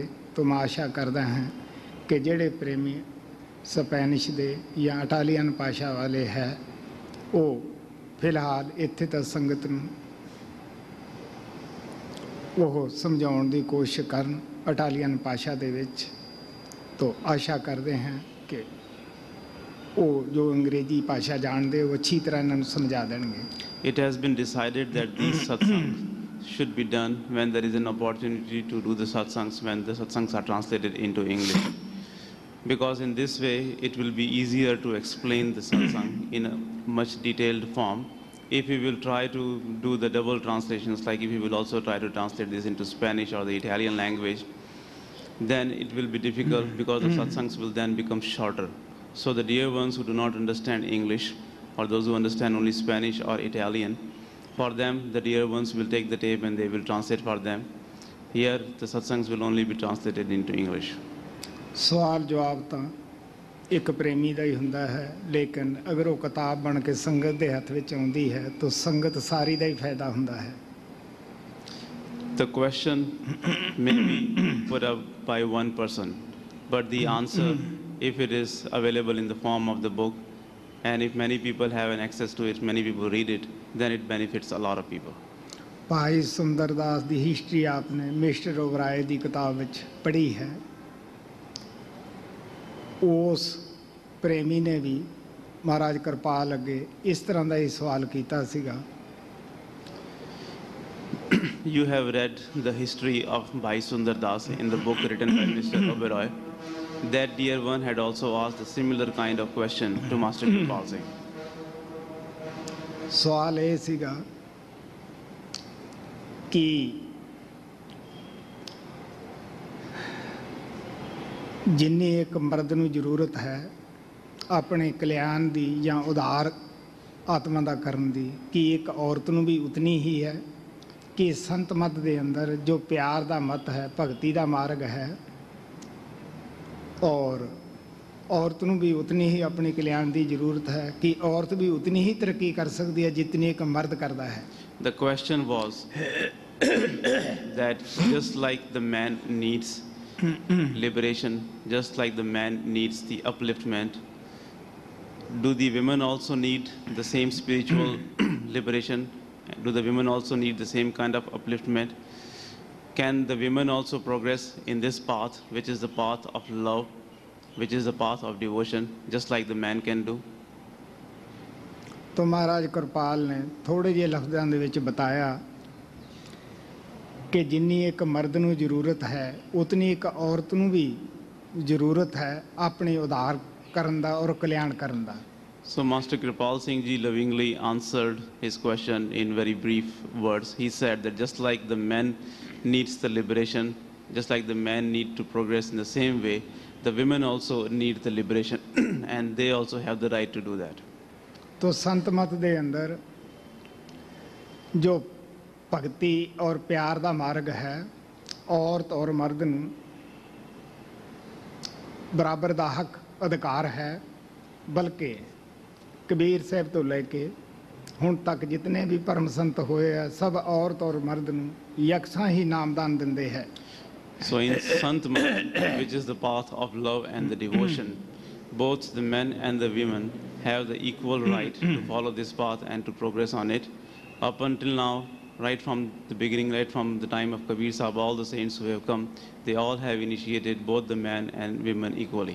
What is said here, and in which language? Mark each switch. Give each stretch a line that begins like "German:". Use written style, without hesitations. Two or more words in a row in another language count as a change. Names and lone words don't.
Punjabi: ਤੋ ਮੈਂ ਆਸ਼ਾ ਕਰਦਾ ਹਾਂ ਕਿ ਜਿਹੜੇ ਪ੍ਰੇਮੀ ਸਪੈਨਿਸ਼ ਦੇ ਯਾ ਇਟਾਲੀਅਨ ਭਾਸ਼ਾ ਵਾਲੇ ਹੈ ਵੋ ਫਿਲਹਾਲ ਇੱਥੇ ਤੱਕ ਸੰਗਤ ਨੂੰ ਵੋ ਸਮਝਾਉਣ ਦੀ ਕੋਸ਼ਿਸ਼ ਕਰਨ ਇਟਾਲੀਅਨ ਭਾਸ਼ਾ ਦੇ ਵਿੱਚ।
Hindi: तो आशा करते हैं कि वो जो अंग्रेजी भाषा जानते वो अच्छी तरह
Punjabi: ਇਨ੍ਹਾਂ ਨੂੰ ਸਮਝਾ ਦੇਣਗੇ।
English: It has been decided that these satsangs should be done when there is an opportunity to do the satsangs, when the satsangs are translated into English. Because in this way, it will be easier to explain the satsang in a much detailed form. If we will try to do the double translations, like if we will also try to translate this into Spanish or the Italian language, then it will be difficult because the satsangs will then become shorter. So the dear ones who do not understand English, or those who understand only Spanish or Italian, for them, the dear ones will take the tape and they will translate for them. Here, the satsangs will only be translated into English.
Punjabi: ਸਵਾਲ ਜਵਾਬ ਤਾਂ ਇੱਕ ਪ੍ਰੇਮੀ ਦਾ ਹੀ ਹੁੰਦਾ ਹੈ, ਲੇਕਿਨ ਅਗਰ ਉਹ ਕਿਤਾਬ ਬਣ ਕੇ ਸੰਗਤ ਦੇ ਹੱਥ ਵਿੱਚ ਆਉਂਦੀ ਹੈ ਤਾਂ ਸੰਗਤ ਸਾਰੀ ਦਾ ਹੀ ਫਾਇਦਾ ਹੁੰਦਾ ਹੈ.
English: The question may be put up by one person, but the answer, if it is available in the form of the book, and if many people have an access to it, many people read it, then it benefits a lot of people.
Punjabi: ਭਾਈ ਸੁੰਦਰਦਾਸ ਦੀ ਹਿਸਟਰੀ ਆਪਨੇ ਮਿਸਟਰ ਓਬਰਾਏ ਦੀ ਕਿਤਾਬ ਵਿੱਚ ਪੜ੍ਹੀ ਹੈ. ਉਸ ਪ੍ਰੇਮੀ ਨੇ ਵੀ ਮਹਾਰਾਜ ਕਿਰਪਾਲ ਅੱਗੇ ਇਸ ਤਰ੍ਹਾਂ ਦਾ ਹੀ ਸਵਾਲ ਕੀਤਾ ਸੀਗਾ.
English: You have read the history of Bhai Sundar Das in the book written by Mr. Oberoi. That dear one had also asked a similar kind of question to Master Kirpal Singh.
Punjabi: ਸਵਾਲ ਇਹ ਸੀਗਾ ਕਿ ਜਿੰਨੀ ਇੱਕ ਮਰਦ ਨੂੰ ਜ਼ਰੂਰਤ ਹੈ ਆਪਣੇ ਕਲਿਆਣ ਦੀ ਜਾਂ ਉਦਾਰ ਆਤਮਾ ਦਾ ਕਰਨ ਦੀ, ਕੀ ਇੱਕ ਔਰਤ ਨੂੰ ਵੀ ਉਤਨੀ ਹੀ ਹੈ? ਕਿ ਸੰਤ ਮਤ ਦੇ ਅੰਦਰ ਜੋ ਪਿਆਰ ਦਾ ਮਤ ਹੈ, ਭਗਤੀ ਦਾ ਮਾਰਗ ਹੈ, ਔਰ ਔਰਤ ਨੂੰ ਵੀ ਉਤਨੀ ਹੀ ਆਪਣੇ ਕਲਿਆਣ ਦੀ ਜ਼ਰੂਰਤ ਹੈ? ਕਿ ਔਰਤ ਵੀ ਉਤਨੀ ਹੀ ਤਰੱਕੀ ਕਰ ਸਕਦੀ ਹੈ ਜਿਤਨੀ ਇੱਕ ਮਰਦ ਕਰਦਾ ਹੈ?
English: The question was that just like the man needs liberation, just like the man needs the upliftment, do the women also need the same spiritual liberation? Do the women also need the same kind of upliftment? Can the women also progress in this path, which is the path of love, which is the path of devotion, just like the man can do?
Punjabi: ਤੋ ਮਹਾਰਾਜ ਕਿਰਪਾਲ ਨੇ ਥੋੜ੍ਹੇ ਜਿਹੇ ਲਫ਼ਜ਼ਾਂ ਦੇ ਵਿੱਚ ਬਤਾਇਆ ਕਿ ਜਿੰਨੀ ਇੱਕ ਮਰਦ ਨੂੰ ਜ਼ਰੂਰਤ ਹੈ ਉਤਨੀ ਇੱਕ ਔਰਤ ਨੂੰ ਵੀ ਜ਼ਰੂਰਤ ਹੈ ਆਪਣੇ ਉਧਾਰ ਕਰਨ ਦਾ ਔਰ ਕਲਿਆਣ ਕਰਨ ਦਾ.
English: So Master Kirpal Singh Ji lovingly answered his question in very brief words. He said that just like the men needs the liberation, just like the men need to progress in the same way, the women also need the liberation and they also have the right to do that.
Punjabi: ਤੋ ਸੰਤ ਮਤ ਦੇ ਅੰਦਰ ਜੋ ਭਗਤੀ ਔਰ ਪਿਆਰ ਦਾ ਮਾਰਗ ਹੈ, ਔਰਤ ਔਰ ਮਰਦ ਨੂੰ ਬਰਾਬਰ ਦਾ ਹੱਕ ਅਧਿਕਾਰ ਹੈ, ਬਲਕਿ ਕਬੀਰ ਸਾਹਿਬ ਤੋਂ ਲੈ ਕੇ ਹੁਣ ਤੱਕ ਜਿਤਨੇ ਵੀ ਪਰਮ ਸੰਤ ਹੋਏ ਆ ਸਭ ਔਰਤ ਔਰ ਮਰਦ ਨੂੰ ਯਕਸਾਂ ਹੀ ਨਾਮਦਾਨ ਦਿੰਦੇ ਹੈ.
English: So in Sant Mat, which is the path of love and the devotion, both the men and the women have the equal right to follow this path and to progress on it. Up until now, right from the beginning, right from the time of Kabir Sahib, all the saints who have come, they all have initiated both the men and women equally.